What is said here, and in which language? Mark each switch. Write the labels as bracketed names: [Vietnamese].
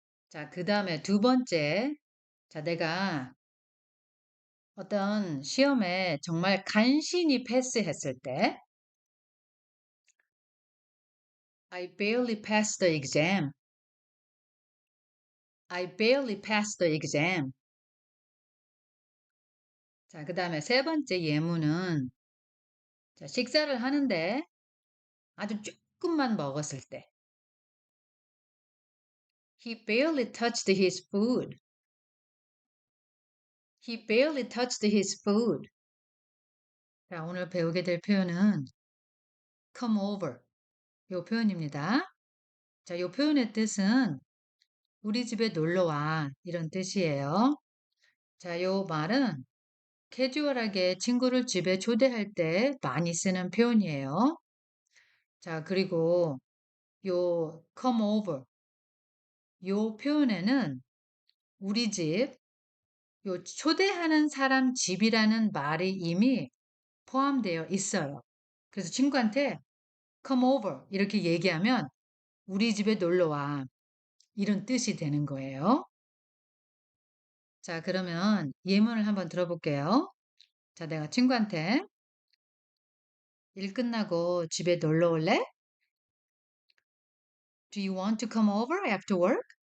[Korean] 자, 그 다음에 두 번째. 자, 내가 어떤 시험에 정말 간신히 패스했을 때 [English] I barely passed the exam. I barely passed the exam. [Korean] 자, 그 다음에 세 번째 예문은 자, 식사를 하는데 아주 조금만 먹었을 때 [English] He barely touched his food. He barely touched his food. [Korean] 자, 오늘 배우게 될 표현은 come over. 요 표현입니다. 자, 요 표현의 뜻은 우리 집에 놀러 와. 이런 뜻이에요. 자, 요 말은 캐주얼하게 친구를 집에 초대할 때 많이 쓰는 표현이에요. 자, 그리고 요 come over. 요 표현에는 우리 집, 요 초대하는 사람 집이라는 말이 이미 포함되어 있어요. 그래서 친구한테 come over 이렇게 얘기하면 우리 집에 놀러 와. 이런 뜻이 되는 거예요. 자, 그러면 예문을 한번 들어볼게요. 자, 내가 친구한테 일 끝나고 집에 놀러 올래? [English] Do you want to come over after work?